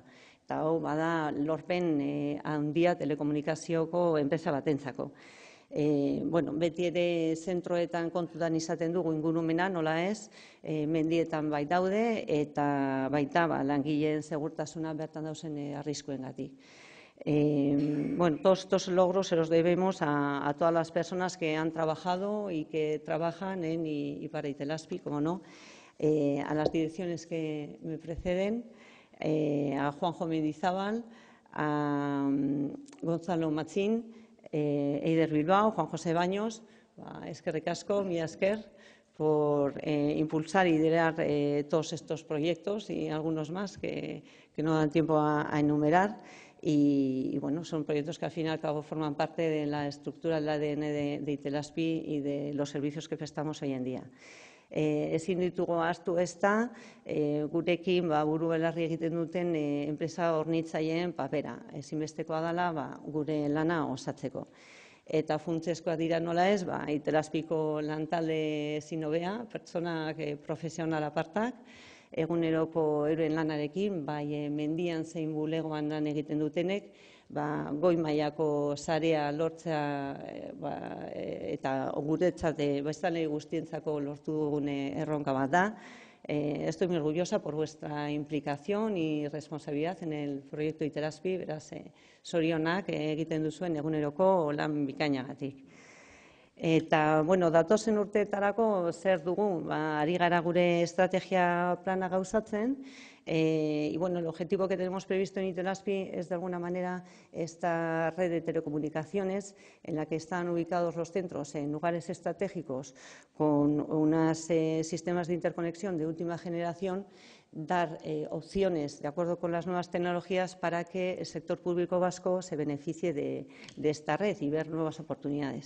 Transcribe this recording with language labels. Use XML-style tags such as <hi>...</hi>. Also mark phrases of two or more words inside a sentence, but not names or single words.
<eu>Eta hau bada lorpen handia telekomunikazioko enpresa batentzako. Beti ere zentroetan kontutan izaten dugu ingurumena, nola ez, mendietan bai daude eta baita langileen segurtasuna bertan dauzen arriskuengatik.</eu> <es>Todos estos logros se los debemos a todas las personas que han trabajado y que trabajan en y para Itelazpi, como no, a las direcciones que me preceden, a Juanjo Mendizábal, a Gonzalo Machín, Eider Bilbao, Juan José Baños,</es> <eu>eskerrik asko, mila esker,</eu> <es>por impulsar y liderar todos estos proyectos y algunos más que no dan tiempo a enumerar. Y son proyectos que al fin y al cabo forman parte de la estructura del ADN de Itelazpi y de los servicios que prestamos hoy en día.</es> <eu>Ezin ditugu ahaztu ezta, gurekin buru belarri egiten duten enpresa hornitzaileen papera. Ezinbestekoa dela gure lana osatzeko. Eta funtsezkoa dira nola ez, Itelazpiko lantalde ezin hobea, pertsonak profesional apartak, eguneroko euren lanarekin, bai mendian zein bulegoan lan egiten dutenek, goi mailako sarea lortzea eta guretzat biztanle guztientzako lortu dugun erronka bat da.</eu> <es>Estoy muy orgullosa por vuestra implicación y responsabilidad en el proyecto Itelazpi,</es> <eu>beraz, zorionak egiten duzuen eguneroko lan bikainagatik. Eta, datozen urteetarako zer dugu, ari gara gure estrategia plana gauzatzen,</eu> <es>y el objetivo que tenemos previsto en Itelazpi es de alguna manera esta red de telecomunicaciones en la que están ubicados los centros en lugares estratégicos con unos sistemas de interconexión de última generación, dar opciones de acuerdo con las nuevas tecnologías para que el sector público vasco se beneficie de esta red y ver nuevas oportunidades.</es>